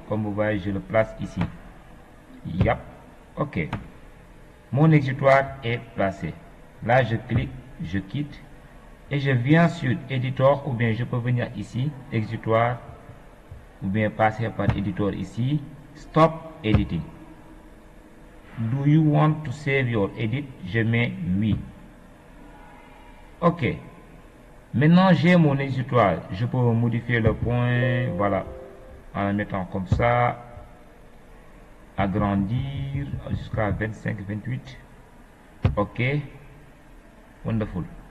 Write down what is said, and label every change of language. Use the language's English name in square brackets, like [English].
[French] Comme vous voyez, je le place ici. Yep, ok. Mon exutoire est placé. Là, je clique, je quitte et je viens sur Editor, ou bien je peux venir ici, exutoire, ou bien passer par Editor ici, Stop Editing. [English] Do you want to save your edit? [French] Je mets oui. Ok. Maintenant, j'ai mon exutoire. Je peux modifier le point, voilà, en le mettant comme ça, agrandir jusqu'à 25, 28. Ok. Wonderful.